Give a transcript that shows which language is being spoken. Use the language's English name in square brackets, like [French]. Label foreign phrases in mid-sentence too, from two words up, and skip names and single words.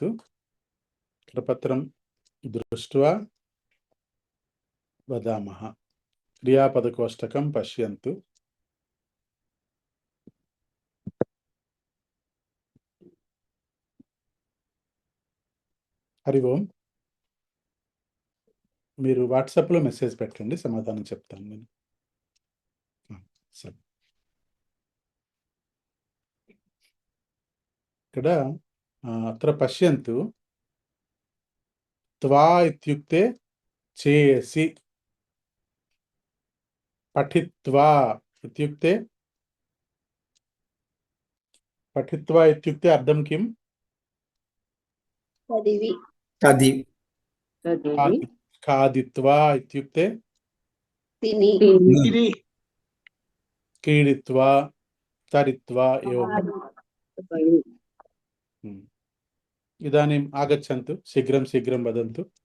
[Sanskrit] करपत्रं दृष्ट्वा वदामः। क्रियापदकोष्टकं पश्यन्तु। हरि ओम। [Telugu] మీరు వాట్సాప్లో మెసేజ్ పెట్టండి, సమాధానం చెప్తాను నేను. సరే. ఇక్కడ [Sanskrit] అత్ర పశ్యంతు. త్వా ఇత్యుక్తే చేసి, పఠిత్వా ఇత్యుక్తే పఠిత్వా ఇత్యుక్తే అర్థం కిం? खादित्वा इत्युक्ते क्रीडित्वा तरित्वा एवम्। इदानीम् आगच्छन्तु, शीघ्रं शीघ्रं वदन्तु।